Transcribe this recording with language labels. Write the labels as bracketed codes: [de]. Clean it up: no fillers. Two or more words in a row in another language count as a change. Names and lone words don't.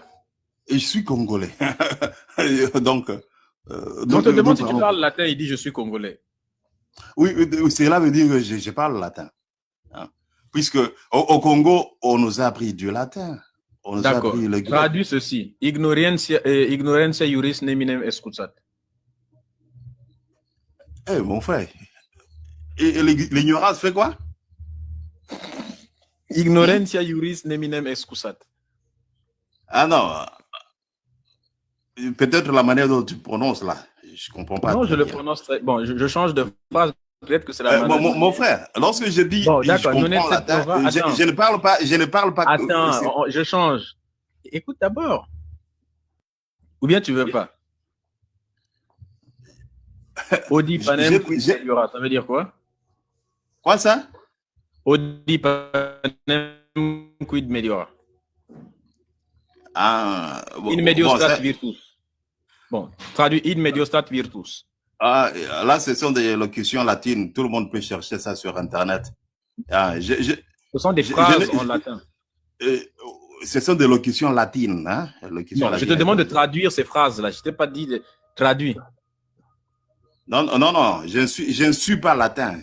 [fr] Et je suis congolais. donc, on te demande si tu parles latin, il dit je suis congolais. Oui, cela veut dire que je parle latin. Hein? Puisque au Congo, on nous a appris du latin. D'accord. Traduis ceci. [la] Ignorantia juris neminem escutat. [fr] Mon frère. Et l'ignorance fait quoi? [la] Ignorantia juris neminem escutat. [fr] Ah non. Peut-être la manière dont tu prononces là. Je ne comprends pas. Non, je le prononce très... Bon, je change de phrase. Peut-être que c'est la manière... Mon frère, lorsque je dis je comprends latin, je ne parle pas... Attends, je change. Écoute d'abord. Ou bien tu veux pas? [la] Odi panem quid meliora, [fr] ça veut dire quoi? Quoi ça? [la] Odi panem quid meliora. In medio stat virtus. [fr] Bon, traduit [la] in medio stat virtus. [fr] Là, ce sont des locutions latines. Tout le monde peut chercher ça sur Internet. Ce sont des phrases en latin. Ce sont des locutions latines. Hein? Non, je te demande de traduire ces phrases-là. Je ne t'ai pas dit de traduire. Non, je ne suis pas latin.